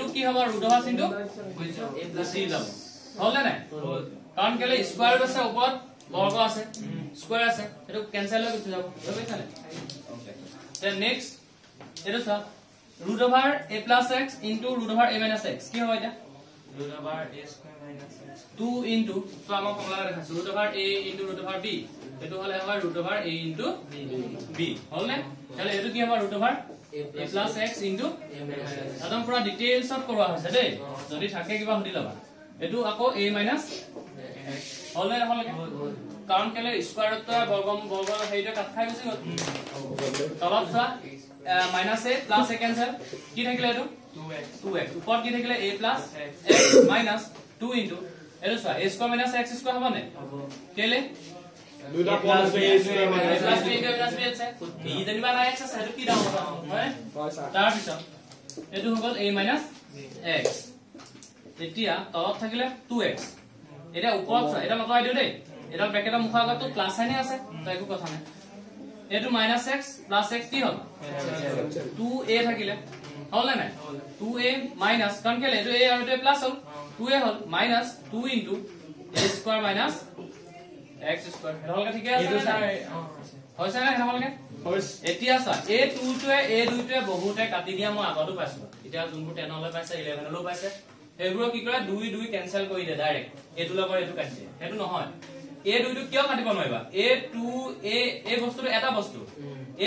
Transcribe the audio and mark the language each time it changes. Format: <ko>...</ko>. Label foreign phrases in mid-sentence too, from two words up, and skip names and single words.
<as>কি হ'ব</as> <en>root over into a plus c</en> <as>যাব হলে নাই কাৰণ কেলে স্কয়াৰ আছে ওপৰত বৰ্গ আছে স্কয়ার আছে এটো ক্যান্সেল হৈ গুচি যাব বুজিছা নে</as> <en>okay then next</en> <as>এটো সব</as> <en>root over a plus x into root over a minus x</en> <as>কি হয় এটা</as> <en>root over a square minus x 2 into</en> <as>তো আমাৰ ফৰ্মুলা দেখাছো</as> <en>root over a into root over b</en> <as>এটো হলে হয়</as> <en>root over a into b</en> <as>হল নে তাহলে এটো কি হ'ব</as> <en>root over a plus x into a minus x</en> <as>একদম পুৰা</as> <en>details of</en> <as>কৰোৱা হৈছে দেই যদি থাকে কিবা সুধি লবা এটো আকৌ</as> <en>a minus x</en> <as>হল নে হলকে কাৰণ কেলে স্কয়ারত বৰ্গ হেইটো কাট খাই গৈছে তলত চা</as> <en>minus a plus a cancel</en> <as>কি থাকিলে এটো 2x উপৰত কি থাকিলে</as> <en>a plus x minus 2 into</en> <as>এটো চা</as> <en>a square minus x square</en> <as>হ'ব নে কেলে দুটা পদ আছে</as> <en>a square minus plus b minus b</en> <as>আছে ই যেনিবা নাই x আছে এটো কি দাম হ'ব হয় তাৰ পিছত এটো হ'ল a minus x এতিয়া তলত থাকিলে 2x এটা উপৰত চা এটা লগাই দিও দেই এটা ব্র্যাকেটৰ মুখৰ আগত প্লাস সাইন আছে তো একো কথা নাই এটো</as> <en>minus x plus x</en> <as>কি হ'ল 2a থাকিলে হল নাই</as> <en>2a minus</en> <as>কারণ কেলে এটো a আৰু এটো প্লাস হ'ল 2a হ'ল</as> <en>minus 2 into a square minus x square</en> <as>হলকে ঠিক আছে হৈছে না হলকে এতিয়া চা a2 টোৱে a2 টোৱে বহুতে কাটি দিয়া মই আগতো পাইছো এতিয়া যোনবোৰ 10 লৈ পাইছে 11 লৈ পাইছে এবোৰ কি কৰে 2 2 ক্যান্সেল কৰি দিয়ে ডাইৰেক্ট এটো লগত এটো কাটি দিয়ে হেতু নহয় এ দুইটো কিয় কাটিব নোৱাৰিবা a2 এই বস্তুটো এটা বস্তু এই</as>